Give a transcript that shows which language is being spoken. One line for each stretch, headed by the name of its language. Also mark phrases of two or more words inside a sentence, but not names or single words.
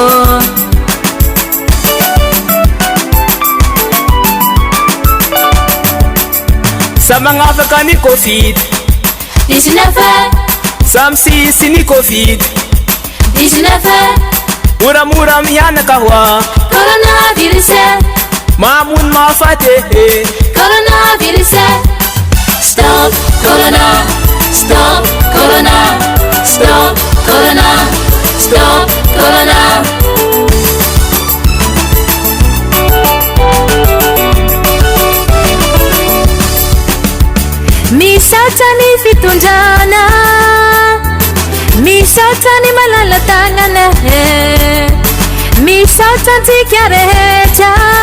Malagasy: sa magnafaka ny COVID-19 sa misisy ny COVID-19 moramora mianaka hoa coronavirus mamono mahafaty coronavirus
English: stop corona stop corona stop corona stop corona
Malagasy: misaotra ny fitondrana misaotra ny malala-tagnana misaotra antsika rehetra